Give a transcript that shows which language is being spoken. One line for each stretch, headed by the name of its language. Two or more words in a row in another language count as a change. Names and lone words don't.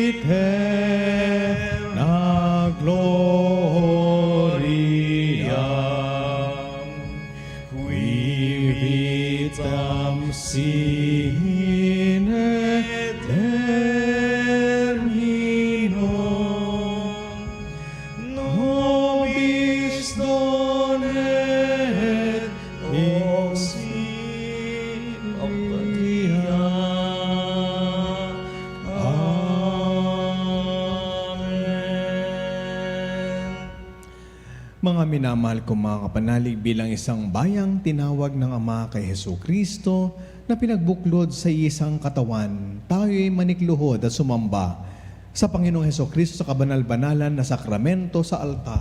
Latin: na gloria, qui vitam sine termino, nobis donet auxilia.
Filipino: Mga minamahal kong mga kapanalig, bilang isang bayang tinawag ng Ama kay Hesus Kristo na pinagbuklod sa isang katawan, tayo'y manikluhod at sumamba sa Panginoong Hesus Kristo sa kabanal-banalan na sakramento sa altar.